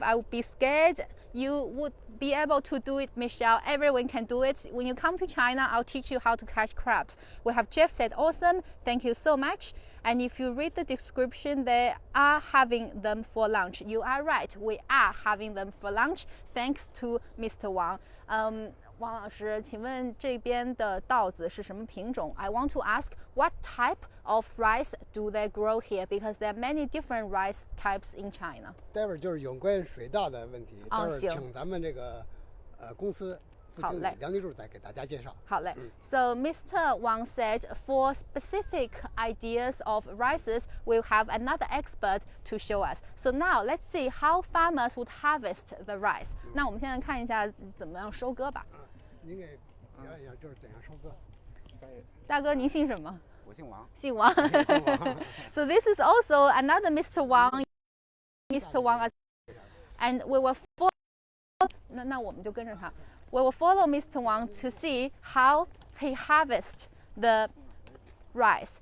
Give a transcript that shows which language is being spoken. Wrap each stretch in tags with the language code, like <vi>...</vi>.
<en>I would be scared. You would be able to do it, Michelle. Everyone can do it. When you come to China, I'll teach you how to catch crabs." We have Jeff said, "Awesome. Thank you so much." And if you read the description, they are having them for lunch. You are right. We are having them for lunch, thanks to Mr. Wang.</en> <zh>王老师，请问这边的稻子是什么品种？</zh> <en>I want to ask, what type of rice do they grow here? Because there are many different rice types in China.</en> <zh>待会儿就是有关水稻的问题，待会儿请咱们这个公司副经理梁立柱再给大家介绍。好嘞。</zh> <en>So Mr. Wang said, for specific ideas of rices, we'll have another expert to show us. So now let's see how farmers would harvest the rice.</en> <zh>那我们现在看一下怎么样收割吧。您给表演一下就是怎样收割。大哥，您姓什么？我姓王。姓王。</zh> <en>So this is also another Mr. Wang. Mr. Wang, and we will follow.</en> <zh>那我们就跟着他。</zh> <en>We will follow Mr. Wang to see how he harvests the rice.</en>